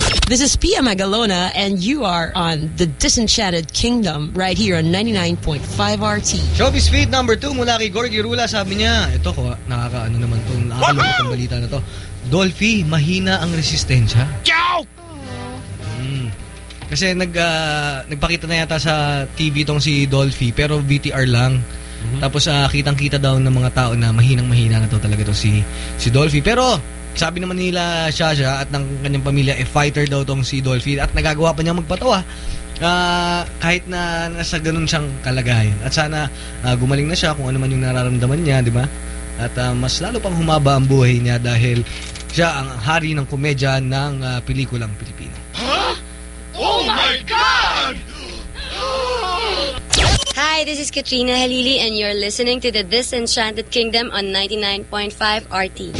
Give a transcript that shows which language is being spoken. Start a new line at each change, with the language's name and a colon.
English: This is Pia Magalona and you are on the Disenchanted Kingdom right here on 99.5 RT.
Filipino: Showbiz feed number 2 mula kay Gorgy Rula. Sabi niya, ito ko, nakakaano naman itong nakakalungkot ang balita na to. Dolphy, mahina ang resistensya. Joke! Kasi nagpakita na yata sa TV itong si Dolphy pero VTR lang. Mm-hmm. Tapos kitang-kita daw ng mga tao na mahinang-mahina na to talaga to si Dolphy. Pero Sabi naman nila Shasha at ng kanyang pamilya, e fighter daw tong si Dolphy at nagagawa pa niya magpatawa kahit na nasa ganun siyang kalagayan. At sana gumaling na siya kung ano man yung nararamdaman niya, di ba? At mas lalo pang humaba ang buhay niya dahil siya ang hari ng komedya ng pelikulang Pilipino.
English: Huh? Oh my God! Hi, this is Katrina Halili and you're listening to the Disenchanted Kingdom on 99.5 RT.